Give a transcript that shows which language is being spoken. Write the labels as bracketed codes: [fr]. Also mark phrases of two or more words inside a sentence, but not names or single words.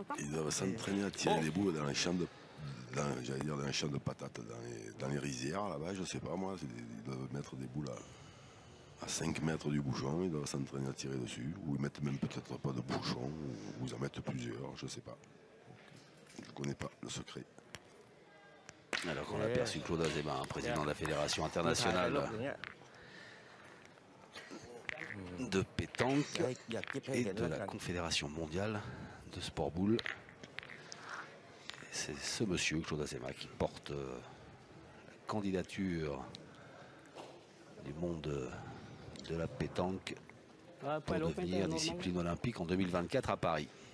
[fr] Ils doivent s'entraîner à tirer des boules dans les champs de. J'allais dire dans les champs de patates, dans les rizières là-bas, je sais pas moi, ils doivent mettre des boules à 5 mètres du bouchon, ils doivent s'entraîner à tirer dessus, ou ils mettent même peut-être pas de bouchon, ou ils en mettent plusieurs, je sais pas. Je connais pas le secret. Alors qu'on a aperçu Claude Azéma, président de la Fédération internationale de pétanque [th] อยากคิดให้ [fr] et [th] เห็น [fr] de [th] แล้ว [fr] la [th] กัน [fr] Confédération mondiale de sport boule. C'est ce monsieur, Claude Azéma, qui porte la candidature du monde de la pétanque pour devenir discipline olympique en 2024 à Paris.